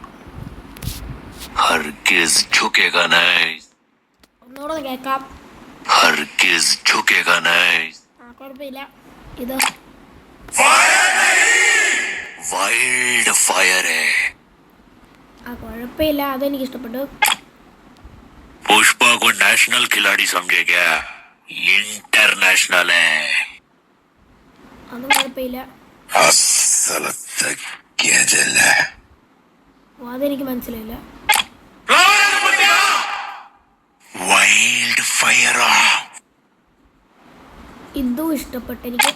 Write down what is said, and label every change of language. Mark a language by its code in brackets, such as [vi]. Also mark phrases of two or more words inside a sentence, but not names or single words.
[ml] ഒന്നുകൂടെ കേൾക്കാം. കുഴപ്പമില്ല. ഇത് കുഴപ്പമില്ല, അതെനിക്ക് ഇഷ്ടപ്പെട്ടു. [hi] पुष्पा को नेशनल खिलाड़ी समझे क्या? इंटरनेशनल है. [ml] അതും കുഴപ്പമില്ല, അതെനിക്ക് മനസ്സിലായില്ല. [en] wild fire [ml] ഇതും ഇഷ്ടപ്പെട്ടു എനിക്ക്.